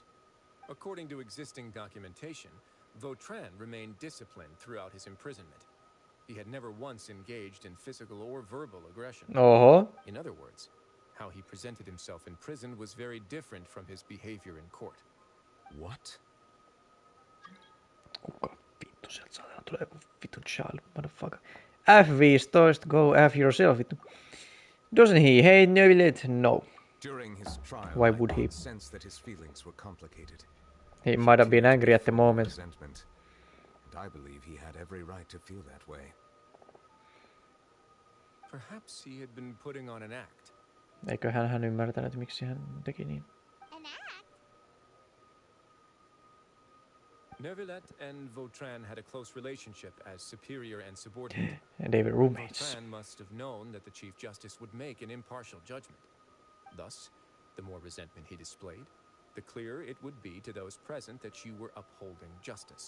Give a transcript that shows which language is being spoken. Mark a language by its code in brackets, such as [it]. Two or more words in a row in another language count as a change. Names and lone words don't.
[en] According to existing documentation, Vautrin remained disciplined throughout his imprisonment. He had never once engaged in physical or verbal aggression. In other words, how he presented himself in prison was very different from his behavior in court. What? [fi] Kuka vittu sieltä saadaan tulee joku vitun [en] child motherfucker. F15, go F yourself vittu. Doesn't he hate Neuvillette? No. During his trial, Why would he? I sensed that his feelings were complicated. He might have been angry at the moment. Resentment, and I believe he had every right to feel that way. Perhaps he had been putting on an act. [fi] Eiköhän hän ymmärtänyt, miksi hän teki niin. [en] An act? Neuvillette and Vautrin had a close relationship as superior and subordinate. And they were roommates. Vautrin must have known that the Chief Justice would make an impartial judgment. Thus, the more resentment he displayed, the clearer it would be to those present that you were upholding justice.